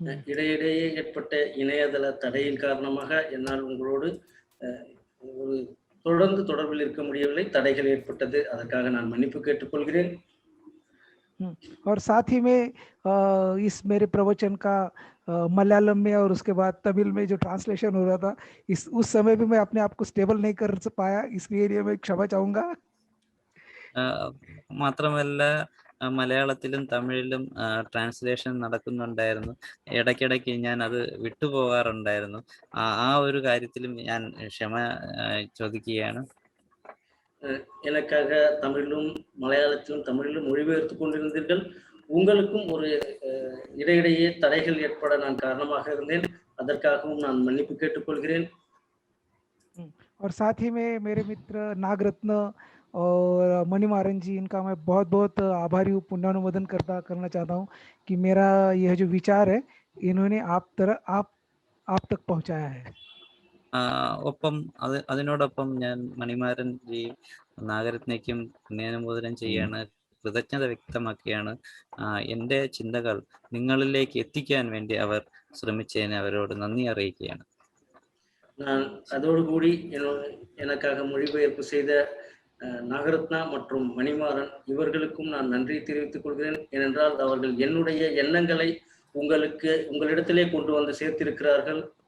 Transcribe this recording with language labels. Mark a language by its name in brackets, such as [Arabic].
[Tamil] இடையிடையே ஏற்பட்ட இணையதள தடையின் காரணமாக என்னால் உங்களோடு ஒரு தொடர்ந்து தொடர்பில் இருக்க முடியவில்லை. தடைகள் ஏற்பட்டது, அதற்காக நான் மன்னிப்பு கேட்டுக்கொள்கிறேன். [Hindi] और साथ ही में इस मेरे प्रवचन का मलयालम में और उसके बाद तमिल में जो ट्रांसलेशन हो रहा था, उस समय भी मैं अपने आप को स्टेबल नहीं कर पाया, इसलिए मैं क्षमा चाहूंगा. [Malayalam] മാത്രമല്ല മലയാളത്തിലും തമിഴിലും ട്രാൻസ്ലേഷൻ നടക്കുന്നുണ്ടായിരുന്നു. ഇടയ്ക്കിടയ്ക്ക് ഞാൻ അത് വിട്ടുപോകാറുണ്ടായിരുന്നു. ആ ഒരു കാര്യത്തിലും ഞാൻ ക്ഷമ ചോദിക്കുകയാണ്. [Tamil] எனக்காக தமிழிலும் மலையாளத்திலும் தமிழிலும் மொழிபெயர்த்து கொண்டிருந்தீர்கள். உங்களுக்கும் ஒரு இடையிடையே தடைகள் ஏற்பட நான் காரணமாக இருந்தேன், அதற்காகவும் நான் மன்னிப்பு கேட்டுக்கொள்கிறேன். [Hindi] और साथ ही में मेरे मित्र नागरत्न और मणिमारन जी, इनका मैं बहुत बहुत आभारी हूँ, पुण्यानुमोदन करना चाहता हूँ कि मेरा यह जो विचार है इन्होंने आप तक पहुँचाया है. [Malayalam] ഒപ്പം അതിനോടൊപ്പം ഞാൻ മണിമാരൻ ജി നാഗരത്നയ്ക്കും പുണ്യാനുമോദനം ചെയ്യാണ്, കൃതജ്ഞത വ്യക്തമാക്കിയാണ്. എൻ്റെ ചിന്തകൾ നിങ്ങളിലേക്ക് എത്തിക്കാൻ വേണ്ടി അവർ ശ്രമിച്ചതിന് അവരോട് നന്ദി അറിയിക്കുകയാണ്. [Tamil] நான் அதோடு கூடி எனக்காக மொழிபெயர்ப்பு செய்த நாகரத்னா மற்றும் மணிமாறன் இவர்களுக்கும் நான் நன்றி தெரிவித்துக் கொள்கிறேன். ஏனென்றால் அவர்கள் என்னுடைய எண்ணங்களை உங்களிடத்திலே கொண்டு வந்து சேர்த்திருக்கிறார்கள்.